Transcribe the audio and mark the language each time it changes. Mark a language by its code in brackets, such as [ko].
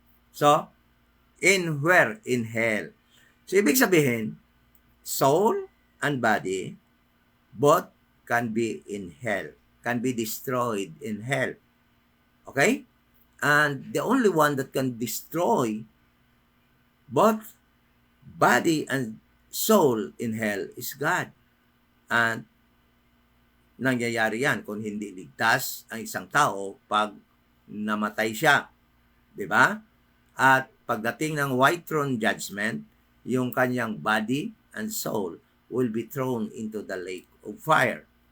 [en] So, where? In hell. So, [tl] ibig sabihin, [en] soul and body, both can be in hell, can be destroyed in hell. Okay? And the only one that can destroy both body and soul in hell is God. [tl] And nangyayari yan kung hindi ligtas ang isang tao pag namatay siya. Diba? At pagdating ng [en] white throne judgment, [tl] yung kanyang [en] body and soul will be thrown into the lake of fire.